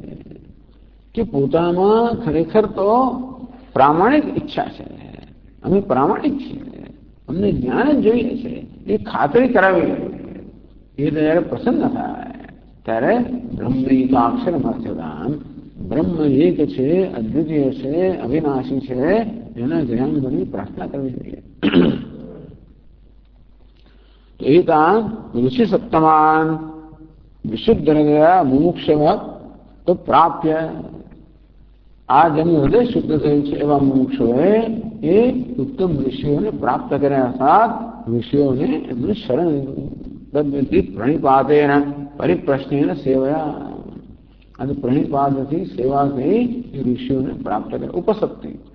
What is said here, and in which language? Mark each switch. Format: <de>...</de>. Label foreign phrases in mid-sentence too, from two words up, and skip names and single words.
<gu>કે પોતામાં ખરેખર તો પ્રામાણિક ઈચ્છા છે, અમે પ્રામાણિક છીએ, અમને જ્ઞાન જ જોઈએ છે, એ ખાતરી કરાવી. એ જયારે પ્રસન્ન થાય ત્યારે બ્રહ્મિકાક્ષર અર્થદાન. બ્રહ્મ એક છે, અદ્વિતીય છે, અવિનાશી છે, એના જ્ઞાન બની પ્રાર્થના કરવી જોઈએ.</gu> <sa>एतान् ऋषि सप्तमान् विशुद्ध हृदय मुमुक्षव तो प्राप्य</sa> <gu>આ જેમનું હૃદય શુદ્ધ થયું છે એવા મુમુક્ષુઓએ એ ઉત્તમ ઋષિઓને પ્રાપ્ત કર્યા અર્થાત ઋષિઓને એમનું શરણ</gu> <sa>तद्विधि प्रणिपातेन परिप्रश्नेन सेवया</sa> <gu>અને પ્રણિપાતથી સેવાથી એ ઋષિઓને પ્રાપ્ત કરે ઉપસક્તિ</gu>